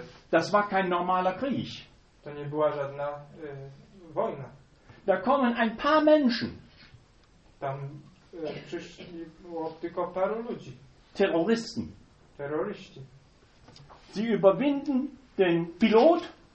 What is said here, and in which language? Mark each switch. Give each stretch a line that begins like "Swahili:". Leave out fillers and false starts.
German: Das war kein normaler Krieg.
Polish: To nie była żadna wojna.
German: Da kommen ein paar Menschen.
Polish: Tam przyszli tylko paru ludzi.
German: Terroristen. Terroristen. Sie überwinden den Pilot.